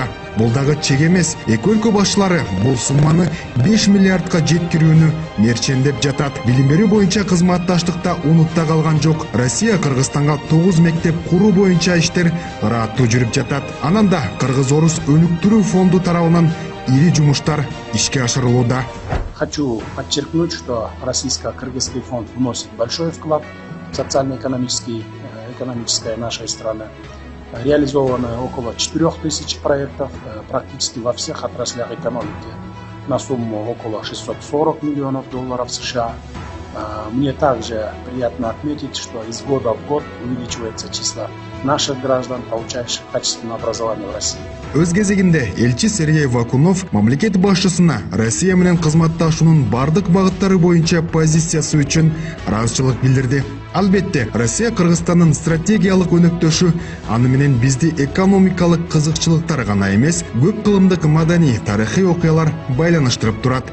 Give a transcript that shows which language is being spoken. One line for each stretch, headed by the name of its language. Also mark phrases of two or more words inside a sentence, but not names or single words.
Kyrgyz: Бул дагы чек эмес, эки өлкө башчылары бул сумманы 5 миллиардка жеткирүүнү мерчендеп жатат. Билим берүү боюнча кызматташтыкта унутта калган жок. Россия Кыргызстанга 9 мектеп куруу боюнча иштер ыраттуу жүрүп жатат. Анан да Кыргыз-Орус өнүктүрүү фонду тарабынан ири жумуштар ишке ашырылууда.
Russian: Хочу подчеркнуть, что Российско-Кыргызский фонд вносит большой вклад в социально-экономическое нашей страны. Реализовано около 4000 проектов практически во всех отраслях экономики на сумму около 640 миллионов долларов США. Мне также приятно отметить, что из года в год увеличивается число наших граждан, получающих качественное образование в России.
Kyrgyz: Өз кезегинде элчи Сергей Вакунов мамлекет башчысына Россия менен кызматташуунун бардык багыттары боюнча позициясы үчүн ыраазычылык билдирди. Албетте, Россия Кыргызстандын стратегиялык өнөктөшү аны менен бизди экономикалык кызыкчылыктар гана эмес, көп кылымдык маданий, тарыхый окуялар байланыштырып турат.